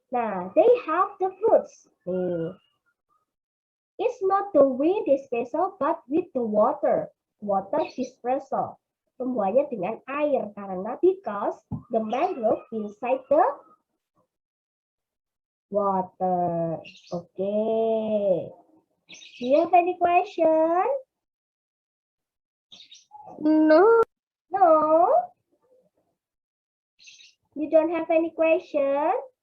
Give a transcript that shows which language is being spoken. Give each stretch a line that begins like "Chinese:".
English: Nah, they have the fruits. It's not the wind dispersal, but with the water. Water dispersal.
Indonesian: Pembuahannya dengan air karena
English: because the mangrove inside the water. Okay. Do you have any question? No. No. You don't have any question?